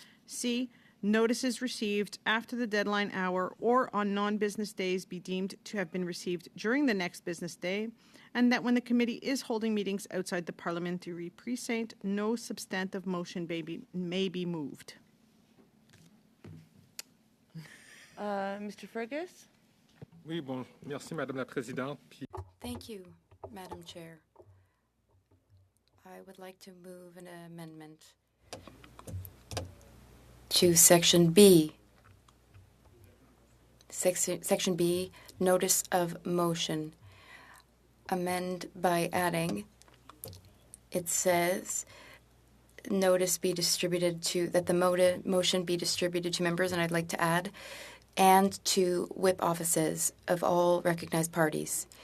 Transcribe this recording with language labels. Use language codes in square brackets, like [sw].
[en] C, notices received after the deadline hour or on non-business days be deemed to have been received during the next business day, and that when the committee is holding meetings outside the parliamentary precinct, no substantive motion may be moved. Mr. Fergus? [fr] Oui, bon, merci, Madame la Présidente. Puis [en] Thank you, Madam Chair. I would like to move an amendment to Section B. Section B, Notice of Motion. Amend by adding, it says, notice be distributed to, that the motion be distributed to members, and I'd like to add, and to whip offices of all recognized parties.